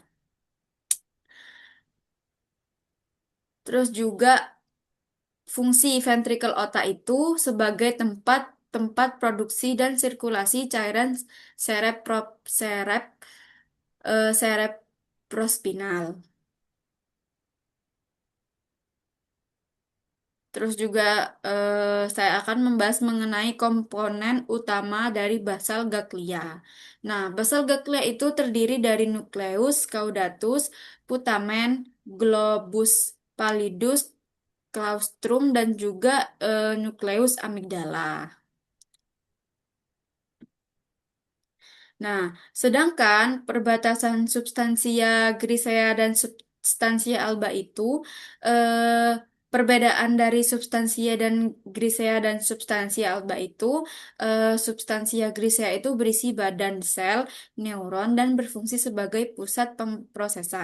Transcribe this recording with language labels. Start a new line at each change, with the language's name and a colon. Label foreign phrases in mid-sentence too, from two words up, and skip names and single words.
Indonesian: Terus juga fungsi ventrikel otak itu sebagai tempat tempat produksi dan sirkulasi cairan serepro, serep, cerebrospinal. Terus juga saya akan membahas mengenai komponen utama dari basal ganglia. Nah, basal ganglia itu terdiri dari nukleus, caudatus, putamen,
Latin: globus pallidus,
Indonesian: claustrum, dan juga nukleus amigdala. Nah, sedangkan perbatasan substansia grisea dan substansia alba itu perbedaan dari substansia dan grisea dan substansia alba itu substansia grisea itu berisi badan sel, neuron dan berfungsi sebagai pusat pemrosesan.